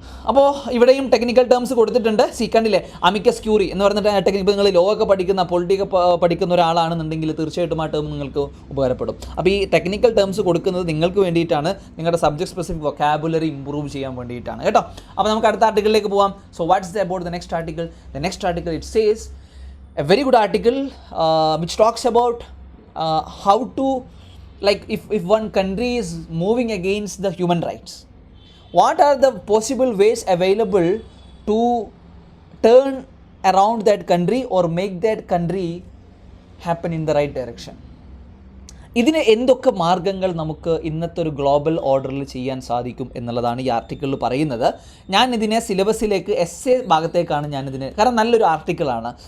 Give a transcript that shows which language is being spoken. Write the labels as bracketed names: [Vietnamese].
[Malayalam] അപ്പോൾ ഇവിടെയും technical terms കൊടുത്തിട്ടുണ്ട്. കണ്ടില്ലേ, അമിക്കസ് ക്യൂറി എന്ന് പറഞ്ഞിട്ട് ടെക്നിക്കൽ, നിങ്ങൾ ലോ ഒക്കെ പഠിക്കുന്ന, പൊളിറ്റിക്സ് പഠിക്കുന്ന ഒരാളാണെന്നുണ്ടെങ്കിൽ തീർച്ചയായിട്ടും ആ ടേം നിങ്ങൾക്ക് ഉപകാരപ്പെടും. അപ്പോൾ ഈ ടെക്നിക്കൽ ടേംസ് കൊടുക്കുന്നത് നിങ്ങൾക്ക് വേണ്ടിയിട്ടാണ്, നിങ്ങളുടെ സബ്ജക്ട് സ്പെസിഫിക് വൊക്കാബുലറി ഇംപ്രൂവ് ചെയ്യാൻ വേണ്ടിയിട്ടാണ് കേട്ടോ. അപ്പോൾ നമുക്ക് അടുത്ത ആർട്ടിക്കിളിലേക്ക് പോവാം. [English] So what's about the next article? The next article it says a very good article which talks about how to, like, if one country is moving against the human rights, what are the possible ways available to turn around that country or make that country happen in the right direction? [Malayalam] ഇതിന് എന്തൊക്കെ മാർഗ്ഗങ്ങൾ നമുക്ക് ഇന്നത്തെ ഒരു global ഓർഡറിൽ ചെയ്യാൻ സാധിക്കും എന്നുള്ളതാണ് ഈ ആർട്ടിക്കിളിൽ പറയുന്നത്. ഞാനിതിനെ സിലബസിലേക്ക് എസ്സേ ഭാഗത്തേക്കാണ് ഞാനിതിനെ, കാരണം നല്ലൊരു ആർട്ടിക്കിളാണ്.